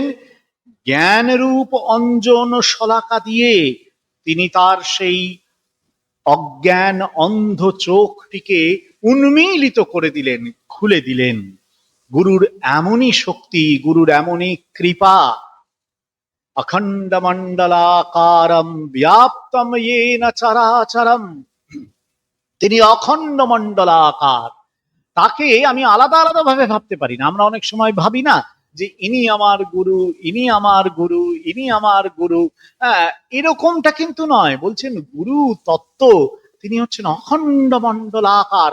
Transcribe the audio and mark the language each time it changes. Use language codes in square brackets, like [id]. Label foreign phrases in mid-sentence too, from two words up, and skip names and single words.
[bn] জ্ঞান রূপ অঞ্জন শলাকা দিয়ে তিনি তার সেই অজ্ঞান অন্ধ চোখটিকে উন্মীলিত করে দিলেন, খুলে দিলেন। গুরুর এমনই শক্তি, গুরুর এমনই কৃপা। [sa] অখণ্ড মণ্ডলাকারম ব্যাপ্তম येन চরাচরম। [bn] তিনি অখণ্ড মণ্ডলাকার। তাকে আমি আলাদা আলাদা ভাবে ভাবতে পারি না। আমরা অনেক সময় ভাবি না যে ইনি আমার গুরু, ইনি আমার গুরু, ইনি আমার গুরু। হ্যাঁ, এরকমটা কিন্তু নয়। বলছেন গুরু তত্ত্ব, তিনি হচ্ছেন অখণ্ড মণ্ডলাকার।